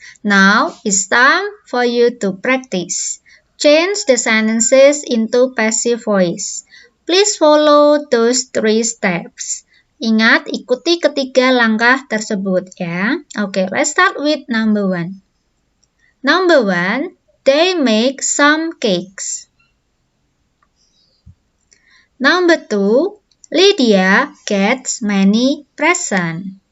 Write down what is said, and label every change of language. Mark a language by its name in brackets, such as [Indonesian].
[English] Now, it's time for you to practice. Change the sentences into passive voice. Please follow those 3 steps. [Indonesian] Ingat, ikuti ketiga langkah tersebut ya. [English] Okay, let's start with number 1. Number 1, they make some cakes. Number 2, Lydia gets many presents.